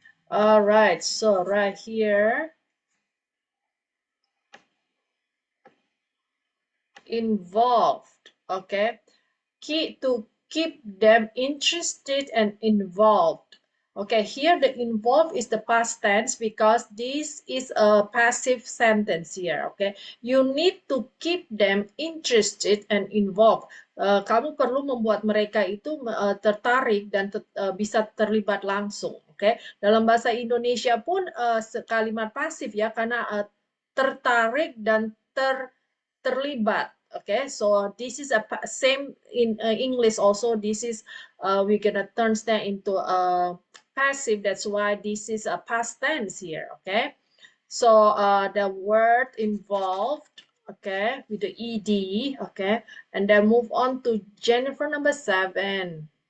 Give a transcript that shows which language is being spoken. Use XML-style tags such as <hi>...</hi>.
<en>All right, so right here, involved, okay? To keep them interested and involved. Okay, here the involved is the past tense because this is a passive sentence here, okay? You need to keep them interested and involved.</en> <id>Kamu perlu membuat mereka itu tertarik dan bisa terlibat langsung, okay? Dalam bahasa Indonesia pun kalimat pasif ya, karena tertarik dan terlibat.</id> <en>Okay, so this is a same in English also. This is we're gonna turn that into a passive. That's why this is a past tense here. Okay, so the word involved, okay, with the ed, okay, and then move on to Jennifer number 7.</en>